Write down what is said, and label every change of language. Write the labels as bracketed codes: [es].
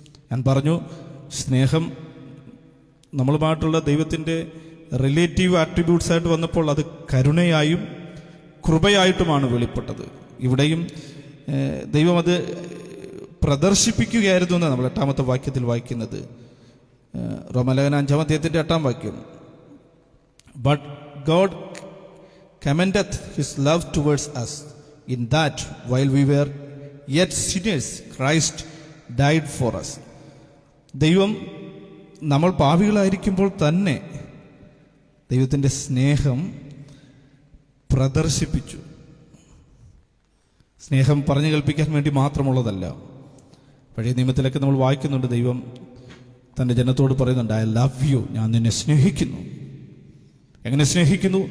[ml] ഞാൻ പറഞ്ഞു, സ്നേഹം നമ്മളുമായിട്ടുള്ള ദൈവത്തിൻ്റെ റിലേറ്റീവ് ആട്രിബ്യൂട്ട്സ് ആയിട്ട് വന്നപ്പോൾ അത് കരുണയായും കൃപയായിട്ടുമാണ് വെളിപ്പെട്ടത്. ഇവിടെയും ദൈവം അത് പ്രദർശിപ്പിക്കുകയായിരുന്നു എന്ന് നമ്മൾ 8-ാമത്തെ വാക്യത്തിൽ വായിക്കുന്നത്. റോമാലേഖനം 5-ാം അധ്യായത്തിൻ്റെ 8-ാം വാക്യം, [en] But God commendeth his love towards us in that while we were yet sinners Christ died for us. [ml] ദൈവം നമ്മൾ പാപികളായിരിക്കുമ്പോൾ തന്നെ ദൈവത്തിൻ്റെ സ്നേഹം പ്രദർശിപ്പിച്ചു. സ്നേഹം പറഞ്ഞു കൽപ്പിക്കാൻ വേണ്ടി മാത്രമുള്ളതല്ല. പഴയ നിയമത്തിലൊക്കെ നമ്മൾ വായിക്കുന്നുണ്ട്, ദൈവം തൻ്റെ ജനത്തോട് പറയുന്നുണ്ട്, [en] I love you, [ml] ഞാൻ നിന്നെ സ്നേഹിക്കുന്നു. എങ്ങനെ സ്നേഹിക്കുന്നു?